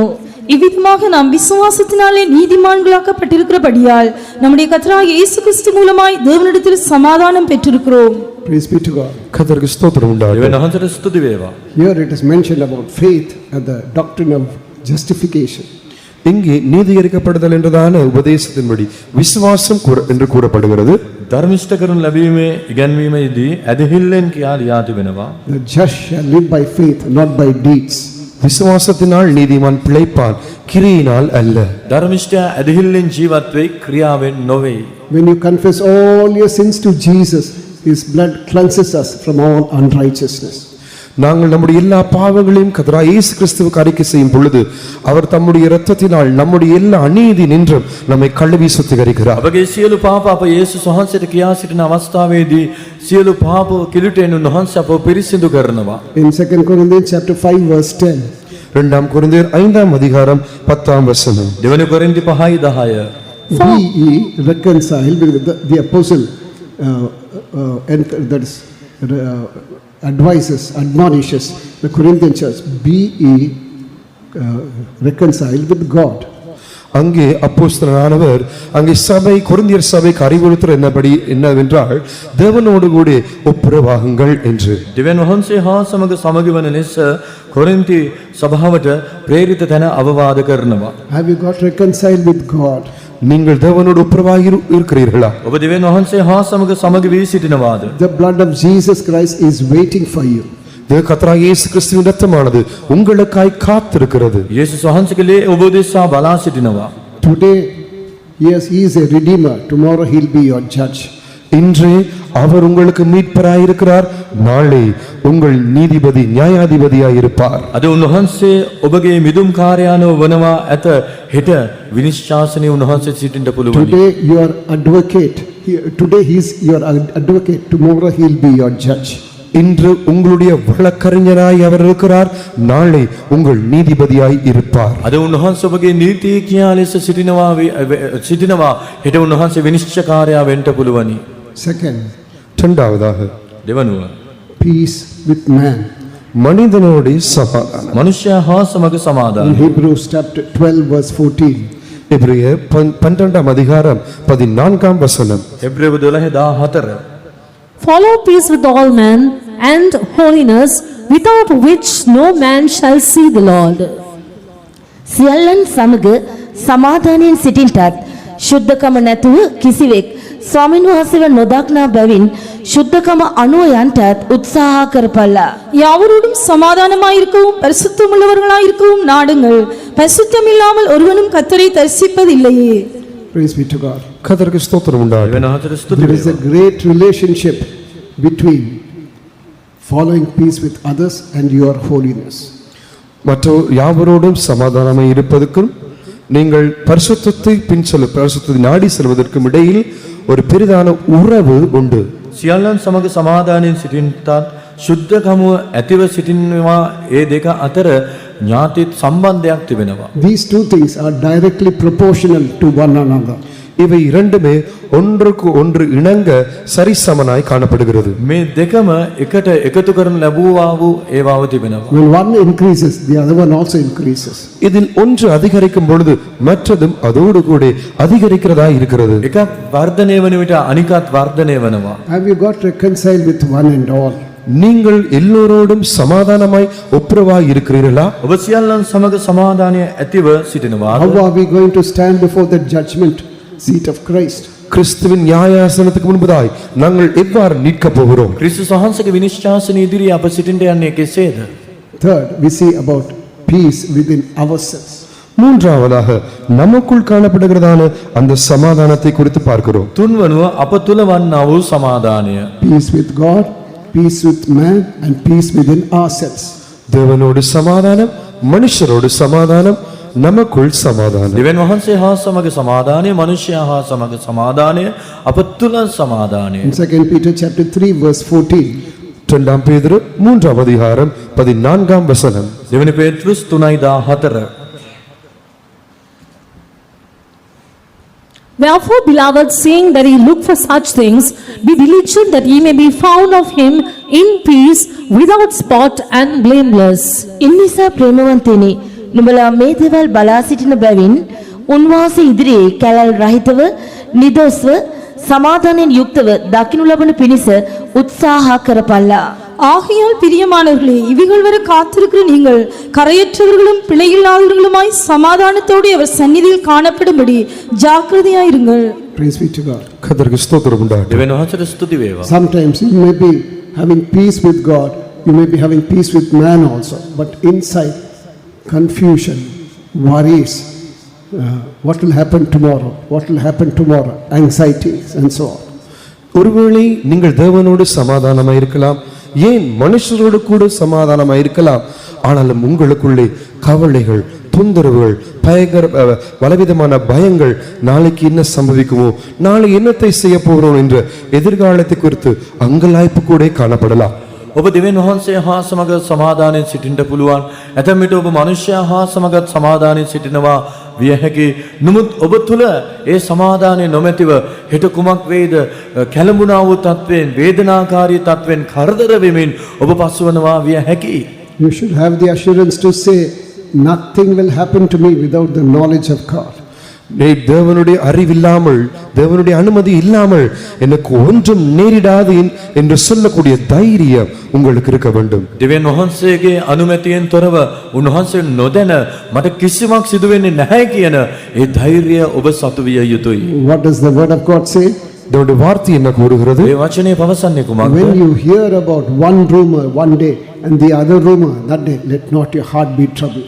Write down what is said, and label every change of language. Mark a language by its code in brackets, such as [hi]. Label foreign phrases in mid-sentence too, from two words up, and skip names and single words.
[ta] இவ்விதமாக நாம் விசுவாசத்தினாலே நீதிமான்களாக்கப்பட்டிருக்கிறபடியால் நம்முடைய கர்த்தராகிய இயேசு கிறிஸ்து மூலமாய் தேவனிடத்தில் சமாதானம் பெற்றிருக்கிறோம். [en] Praise be to God. [ta] கர்த்தருக்கு ஸ்தோத்திரம் உண்டாகட்டும். [si] දෙවියන් වහන්සේට ස්තුති වේවා. [en] Here it is mentioned about faith and the doctrine of justification. [ta] இங்கே நீதிகரிக்கப்படுதல் என்றதான உபதேசத்தின்படி விசுவாசம் என்று கூறப்படுகிறது. [si] ධර්මිෂ්ඨ කරනු ලැබීමේ ඉගැන්වීමේදී ඇදහිල්ලෙන් කියා ලියා තිබෙනවා. [en] The just shall live by faith, not by deeds. [ta] விசுவாசத்தினால் நீதிமான் பிழைப்பான், கிரியினால் அல்ல. [si] ධර්මිෂ්ඨයා ඇදහිල්ලෙන් ජීවත් වෙයි, ක්‍රියාවෙන් නොවේ. [en] When you confess all your sins to Jesus, his blood cleanses us from all unrighteousness. [ta] நாங்கள் நம்முடைய எல்லா பாவங்களையும் கர்த்தராகிய இயேசு கிறிஸ்துவுக்கு அறிக்கை செய்யும் பொழுது அவர் தம்முடைய இரத்தத்தினால் நம்முடைய எல்லா அநீதி நின்றும் நம்மை கழுவி சுத்திகரிக்கிறார். [si] අපගේ සියලු පාප අප යේසුස් වහන්සේට කියා සිටින අවස්ථාවේදී සියලු පාප කිලුටෙන් උන්වහන්සේ අපව පිරිසිදු කරනවා. [en] In 2 Corinthians chapter 5 verse 10, [ta] 2 கொரிந்தியர் 5ஆம் அதிகாரம் 10ஆம் வசனம். [si] දෙවනි කොරින්ති 5:10 [en] be ye reconciled with the apostle and that is admonishes the Corinthian church, be ye reconciled with God. [ta] அங்கே அப்போஸ்தலனானவர் அங்கே சபை கொரிந்தியர் சபைக்கு அறிவுறுத்துற என்னவென்றால் தேவனோடு கூட ஒப்புரவாகுங்கள் என்று. [si] දෙවියන් වහන්සේ හා සමග සමගි වන ලෙස කොරින්ති සභාවට ප්‍රේරිත තැන අවවාද කරනවා. [en] Have you got reconciled with God? [ta] நீங்கள் தேவனோடு ஒப்புரவாகி இருக்கிறீர்களா? [si] ඔබ දෙවියන් වහන්සේ හා සමග සමගි වී සිටිනවාද? [en] The blood of Jesus Christ is waiting for you. [ta] கர்த்தராகிய இயேசு கிறிஸ்துவின் இரத்தமானது உங்களுக்காய் காத்திருக்கிறது. [si] යේසුස් වහන්සේගේ ලේ ඔබ දෙසා බලා සිටිනවා. [en] Today, yes, he is a redeemer. Tomorrow he'll be your judge. [ta] இன்று அவர் உங்களுக்கு மீட்பராயிருக்கிறார், நாளை உங்கள் நீதிபதி நியாயாதிபதியாய் இருப்பார். [si] අද උන්වහන්සේ ඔබගේ මිදුම් කාර්යානෝ වනවා ඇත, හෙට විනිශ්චාසනයේ උන්වහන්සේ සිටින්න පුළුවනි. [en] Today your advocate. Today he is your advocate. Tomorrow he'll be your judge. [ta] இன்று உங்களுடைய வழக்கறிஞராய் அவர் இருக்கிறார், நாளை உங்கள் நீதிபதியாய் இருப்பார். [si] අද උන්වහන්සේ ඔබගේ නීතිඥයා ලෙස සිටිනවා, හෙට උන්වහන්සේ විනිශ්චයකාරයා වෙන්න පුළුවනි. [en] Second, [ta] இரண்டாவதாக [si] දෙවනුව [en] peace with man. [ta] மனிதனோடு சமாதானம். [si] මනුෂ්‍යයා හා සමග [en] In [si] සමාදානය. [en] Hebrews chapter 12 verse 14. [ta] எபிரேயர் 12ஆம் அதிகாரம் 14ஆம் வசனம். [si] එබ්‍රේව 12:14 [en] Follow peace with all men and holiness, without which no man shall see the Lord. [si] සියල්ලන් සමග සමාදානයෙන් සිටින්ටත් ශුද්ධකම නැතුව කිසිවෙක් ස්වාමීන් වහන්සේව නොදක්නා බැවින් ශුද්ධකම අනුව යන්ටත් උත්සාහ කරපල්ලා. [ta] யாவரோடும் சமாதானமாயிருக்கவும் பரிசுத்தமுள்ளவர்களாயிருக்கவும் நாடுங்கள். பரிசுத்தம் இல்லாமல் ஒருவனும் கர்த்தரை தரிசிப்பதில்லையே. [en] Praise be to God. [ta] கர்த்தருக்கு ஸ்தோத்திரம் உண்டாகட்டும். [si] දෙවියන් වහන්සේට ස්තුති [en] There is a [si] වේවා. [en] great relationship between following peace with others and your holiness. [ta] மற்ற யாவரோடும் சமாதானமாய் இருப்பதற்கும் நீங்கள் பரிசுத்தத்தை பரிசுத்தத்தை நாடி செல்வதற்கும் இடையில் ஒரு பெரிதான உறவு உண்டு. [si] සියල්ලන් සමග සමාදානයෙන් සිටින්නත් ශුද්ධකමුව ඇතිව සිටිනවා, ඒ දෙක අතර ඥාති සම්බන්ධයක් තිබෙනවා. [en] These two things are directly proportional to one another. [ta] இவை இரண்டுமே ஒன்றுக்கு ஒன்று இணங்க சரிசமனாய் காணப்படுகிறது. [si] මේ දෙකම එකට එකතු කරන ලැබුවා වූ ඒවාව තිබෙනවා. [en] When one increases, the other one also increases. [ta] இதில் ஒன்று அதிகரிக்கும் பொழுது மற்றதும் அதோடு கூட அதிகரிக்கிறதா இருக்கிறது. [si] එකක් වර්ධනය වන විට අනිකත් වර්ධනය වෙනවා. [en] Have you got reconciled with one and all? [ta] நீங்கள் எல்லோரோடும் சமாதானமாய் ஒப்புரவாய் இருக்கிறீர்களா? [si] ඔබ සියල්ලන් සමග සමාදානය ඇතිව සිටිනවාද? [en] How are we going to stand before the judgment seat of Christ? [ta] கிறிஸ்துவின் நியாயாசனத்துக்கு முன்பதாய் நாங்கள் எவ்வாறு நிற்க போகிறோம்? [si] ක්‍රිස්තුස් වහන්සේගේ විනිශ්චයාසන ඉදිරියේ අප සිටින්න යන්නේ කෙසේද? [en] Third, we see about peace within ourselves. [ta] மூன்றாவதாக நமக்குள் காணப்படுகிறதான அந்த சமாதானத்தை குறித்து பார்க்கிறோம். [si] තුන්වනුව අප තුල වන්නා වූ සමාදානය. [en] Peace with God, peace with man, and peace within ourselves. [ta] தேவனோடு சமாதானம், மனுஷரோடு சமாதானம், நமக்குள் சமாதானம். [si] දෙවියන් වහන්සේ හා සමග සමාදානය, මනුෂ්‍යයා හා සමග සමාදානය, අප තුල සමාදානය. [en] In 2 Peter chapter 3 verse 14, [ta] 2 பேதுரு 3ஆம் அதிகாரம் 14ஆம் வசனம். [si] දෙවෙනි පේත්‍රුස් 3:14. [en] Wherefore, beloved, seeing that ye look for such things, be diligent that ye may be found of him in peace, without spot and blameless. [si] ඉන්නිසා ප්‍රේමවන්තෙනි නුඹලා මේ දේවල් බලා සිටින බැවින් උන්වහන්සේ ඉදිරියේ කැලල් රහිතව නිදොස්ව සමාදානයෙන් යුක්තව දකින්නු ලබන පිණිස උත්සාහ කරපල්ලා. [ta] ஆகையால் பிரியமானவர்களே, இவைகள் வரை காத்திருக்கிற நீங்கள் கரையற்றவர்களும் பிழையில்லாதவர்களுமாய் சமாதானத்தோடு அவர் சந்நிதியில் காணப்படும்படி ஜாக்கிரதையாயிருங்கள். [en] praise be to God. [ta] கர்த்தருக்கு ஸ்தோத்திரம் உண்டாகட்டும். [si] දෙවියන් වහන්සේට ස්තුති වේවා. [en] Sometimes you may be having peace with God, you may be having peace with man also, but inside confusion, worries, what will happen tomorrow, what will happen tomorrow, anxieties and so on. [ta] ஒருவேளை நீங்கள் தேவனோடு சமாதானமாய் இருக்கலாம், ஏன் மனுஷரோடு கூட சமாதானமாய் இருக்கலாம், ஆனாலும் உங்களுக்குள்ளே கவலைகள், தொந்தரவுகள், பலவிதமான பயங்கள், நாளைக்கு என்ன சம்பவிக்குமோ, நாளை என்னத்தை செய்ய போகிறோம் என்ற எதிர்காலத்தை குறித்து அங்கலாய்ப்பு கூட காணப்படலாம். [si] ඔබ දෙවියන් වහන්සේ හා සමග සමාදානයෙන් සිටින්න පුළුවන්. ඇතැම් විට ඔබ මනුෂ්‍යයා හා සමගත් සමාදානයෙන් සිටිනවා විය හැකි. නමුත් ඔබ තුල ඒ සමාදානය නොමැතිව හෙට කුමක් වේද කැළඹුණා වූ තත්වයෙන්, වේදනාකාරී තත්වයෙන් කරදර වෙමින් ඔබ පසුවනවා විය හැකි. [en] You should have the assurance to say, nothing will happen to me without the knowledge of God. [ta] தேவனுடைய அறிவில்லாமல், தேவனுடைய அனுமதி இல்லாமல் எனக்கு ஒன்றும் நேரிடாது என்று சொல்லக்கூடிய தைரியம் உங்களுக்கு இருக்க வேண்டும். [si] දෙවියන් වහන්සේගේ අනුමැතියෙන් තොරව උන්වහන්සේ නොදැන මට කිසිමක් සිදු වෙන්නේ නැහැ කියන ඒ ධෛර්යය ඔබ සතු විය යුතුයි. [en] What does the word of God say? [ta] தேவனுடைய வார்த்தை என்ன கூறுகிறது? [si] ඒ වචනේ පවසන්නේ කුමක්ද? [en] When you hear about one rumor one day and the other rumor that day, let not your heart be troubled.